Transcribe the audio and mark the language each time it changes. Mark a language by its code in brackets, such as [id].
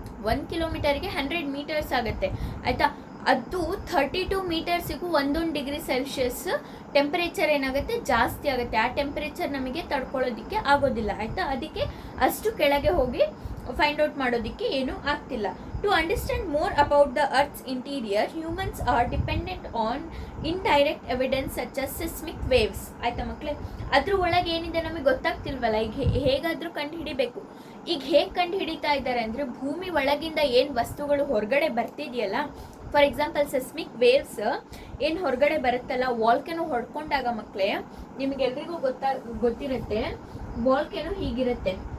[kn] 1 ಕಿಲೋಮೀಟರ್ಗೆ 100 meters ಆಗುತ್ತೆ. ಆಯಿತಾ. ಅದು 32 ಮೀಟರ್ಸಿಗೂ 1 degree ಸೆಲ್ಸಿಯಸ್ ಟೆಂಪರೇಚರ್ ಏನಾಗುತ್ತೆ, ಜಾಸ್ತಿ ಆಗುತ್ತೆ. ಆ ಟೆಂಪರೇಚರ್ ನಮಗೆ ತಡ್ಕೊಳ್ಳೋದಕ್ಕೆ ಆಗೋದಿಲ್ಲ. ಆಯಿತಾ. ಅದಕ್ಕೆ ಅಷ್ಟು ಕೆಳಗೆ ಹೋಗಿ ಫೈಂಡ್ ಔಟ್ ಮಾಡೋದಕ್ಕೆ ಏನೂ ಆಗ್ತಿಲ್ಲ. [en] To understand more about the Earth's interior, humans are dependent on indirect evidence such as seismic waves. [kn] ಆಯ್ತಾ ಮಕ್ಕಳೇ, ಅದ್ರ ಒಳಗೆ ಏನಿದೆ ನಮಗೆ ಗೊತ್ತಾಗ್ತಿಲ್ವಲ್ಲ. ಈಗ ಹೇಗಾದರೂ ಕಂಡು ಹಿಡಿಬೇಕು. ಈಗ ಹೇಗೆ ಕಂಡು ಹಿಡಿತಾ ಇದ್ದಾರೆ ಅಂದರೆ, ಭೂಮಿ ಒಳಗಿಂದ ಏನು ವಸ್ತುಗಳು ಹೊರಗಡೆ ಬರ್ತಿದೆಯಲ್ಲ, [en] for example [kn] ಸೆಸ್ಮಿಕ್ ವೇವ್ಸ್ ಏನು ಹೊರಗಡೆ ಬರುತ್ತಲ್ಲ, ವಾಲ್ಕೆನೋ ಹೊಡ್ಕೊಂಡಾಗ ಮಕ್ಕಳೇ, ನಿಮಗೆಲ್ರಿಗೂ ಗೊತ್ತಿರುತ್ತೆ ವಾಲ್ಕೆನೋ ಹೀಗಿರುತ್ತೆ.